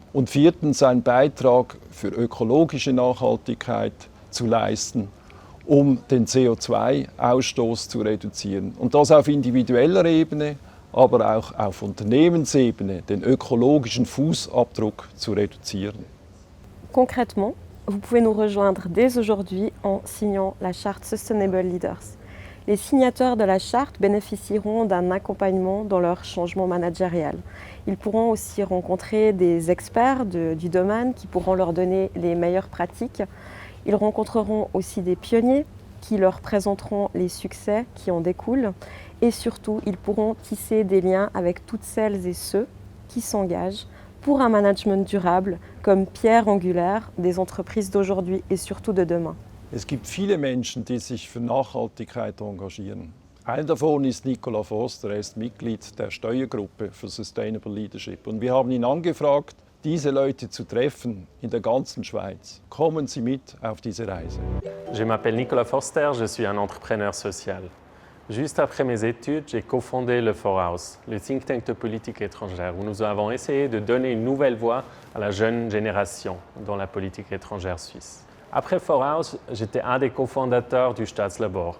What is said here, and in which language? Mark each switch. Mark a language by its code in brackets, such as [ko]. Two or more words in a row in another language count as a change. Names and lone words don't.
[de] Und viertens einen Beitrag für ökologische Nachhaltigkeit zu leisten, den CO2-Ausstoß zu reduzieren. Und das auf individueller Ebene, aber auch auf Unternehmensebene, den ökologischen Fußabdruck zu reduzieren. [fr] Concrètement, vous pouvez nous rejoindre dès aujourd'hui en signant la charte Sustainable Leaders. Les signataires de la charte bénéficieront d'un accompagnement dans leur changement managérial. Ils pourront aussi rencontrer des experts du domaine qui pourront leur donner les meilleures pratiques. Ils rencontreront aussi des pionniers qui leur présenteront les succès qui en découlent. Et surtout, ils pourront tisser des liens avec toutes celles et ceux qui s'engagent pour un management durable comme pierre angulaire des entreprises d'aujourd'hui et surtout de demain. [de] Es gibt viele Menschen, die sich für Nachhaltigkeit engagieren. Einer davon ist Nicola Foster, er ist Mitglied der Steuergruppe für Sustainable Leadership. Und wir haben ihn angefragt, diese Leute zu treffen in der ganzen Schweiz. Kommen Sie mit auf diese Reise. [fr] Je m'appelle Nicolas Forster, je suis un entrepreneur social. Juste après mes études, j'ai cofondé le Forhaus, le [en] think tank [fr] de politique étrangère, où nous avons essayé de donner une nouvelle voix à la jeune génération dans la politique étrangère suisse. Après Forhaus, j'étais un des cofondateurs du Staatslabor.